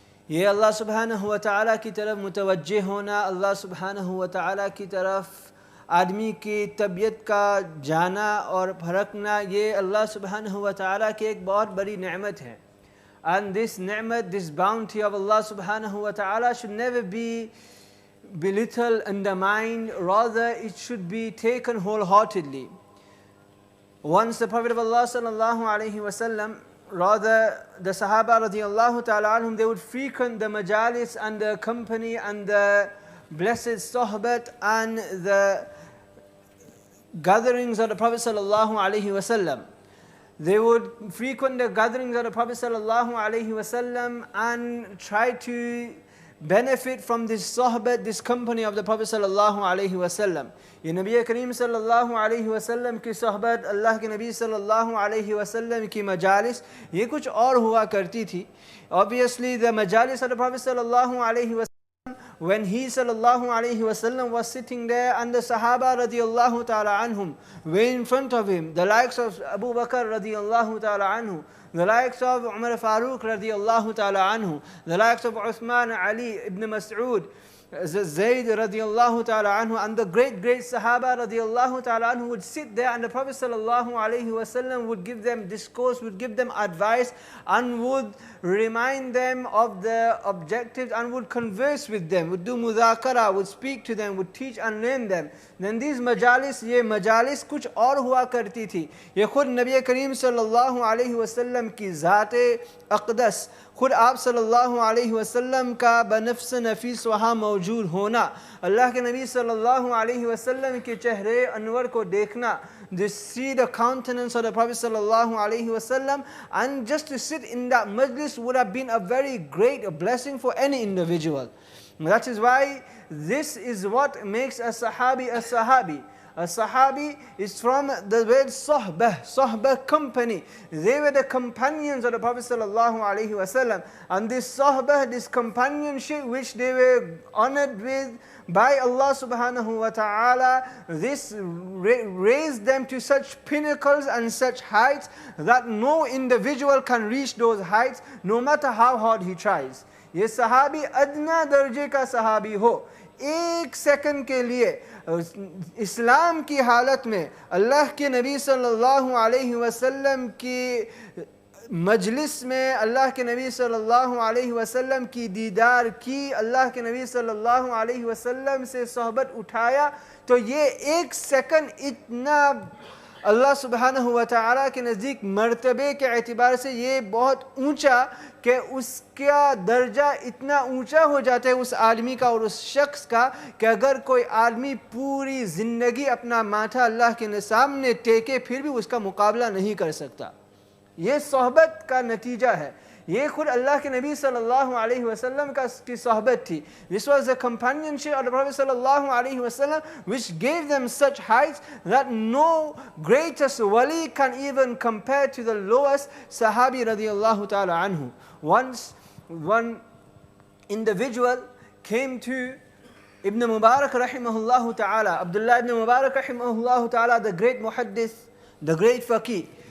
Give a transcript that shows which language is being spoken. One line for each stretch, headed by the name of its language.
Hindi: ये अल्लाह सुब्हानहु व तआला की तरफ मुतवज्जे होना, अल्लाह सुब्हानहु व तआला की तरफ आदमी की तबीयत का जाना और फरकना, ये अल्लाह सुब्हानहु व तआला की एक बहुत बड़ी नेमत है.
English: And this ni'mat, this bounty of Allah subhanahu wa ta'ala should never be belittled, undermined, rather it should be taken wholeheartedly. Once the Prophet of Allah sallallahu alayhi wa sallam, rather the Sahaba radiyallahu ta'ala anhum, they would frequent the majalis and the company and the blessed sohbat and the gatherings of the Prophet sallallahu alayhi wa sallam. They would frequent the gatherings of the Prophet sallallahu alayhi wa sallam and try to benefit from this sohbat, this company of the Prophet sallallahu alayhi wa sallam.
Hindi: ये नबी करीम सल्लल्लाहु अलैहि वसल्लम की सोहबत, अल्लाह के नबी सल्लल्लाहु अलैहि वसल्लम की मजालिस, ये कुछ और हुआ करती थी.
English: Obviously the majalis of the Prophet sallallahu alaihi wasallam, when he sallallahu alaihi wasallam was sitting there and the Sahaba radiyallahu ta'ala anhum were in front of him, the likes of Abu Bakr radiyallahu ta'ala anhu, the likes of Umar Farooq radiyallahu ta'ala anhu, the likes of Uthman, Ali ibn Mas'ud, Zayd radiyallahu ta'ala anhu, and the great Sahaba radiyallahu ta'ala anhu would sit there, and the Prophet sallallahu alayhi wasallam would give them discourse, would give them advice, and would remind them of the objectives, and would converse with them, would do mudhakara, would speak to them, would teach and learn them. Then these majalis,
Hindi: ये majalis कुछ और हुआ करती थी. ये खुद नबी करीम सल्लल्लाहु अलैहि वसल्लम की ज़ात अक़दस, खुद आप सल्लल्लाहु अलैहि वसल्लम का बनफ्स नफीस वहाँ मौजूद होना, अल्लाह के नबी सल्लल्लाहु अलैहि वसल्लम के चेहरे अनवर को देखना,
English: to see the countenance of the Prophet sallallahu alaihi wasallam, and just to sit in that majlis would have been a very great blessing for any individual. That is why this is what makes a sahabi a sahabi. A sahabi is from the word sohbah, company. They were the companions of the Prophet sallallahu alaihi wasallam, and this sohbah, this companionship which they were honored with by Allah subhanahu wa ta'ala, this raised them to such pinnacles and such heights that no individual can reach those heights, no matter how hard he tries.
Hindi: ये सहाबी अदना दर्जे का सहाबी हो, एक second के लिए इस्लाम की हालत में अल्लाह के नबी सल्लल्लाहु अलैहि वसल्लम की मजलिस में अल्लाह के नबी सल्लल्लाहु अलैहि वसल्लम की दीदार की, अल्लाह के नबी सल्लल्लाहु अलैहि वसल्लम से सोहबत उठाया, तो ये एक सेकंड इतना अल्लाह सुब्हानहु व तआला के नज़दीक मर्तबे के एतबार से ये बहुत ऊंचा कि उसका दर्जा इतना ऊंचा हो जाता है उस आदमी का और उस शख्स का कि अगर कोई आदमी पूरी ज़िंदगी अपना माथा अल्लाह के सामने टेके फिर भी उसका मुकाबला नहीं कर सकता. ये सोहबत का नतीजा है. ये खुद अल्लाह के नबी सल्लल्लाहु अलैहि वसल्लम की सोहबत थी.
English: This was the companionship of the Prophet sallallahu alaihi wasallam which gave them such heights that no greatest wali can even compare to the lowest sahabi radiyallahu ta'ala anhu. Once one individual came to Ibn Mubarak rahimahullah ta'ala, Abdullah ibn Mubarak rahimahullah ta'ala, the great muhaddith, the great faqih.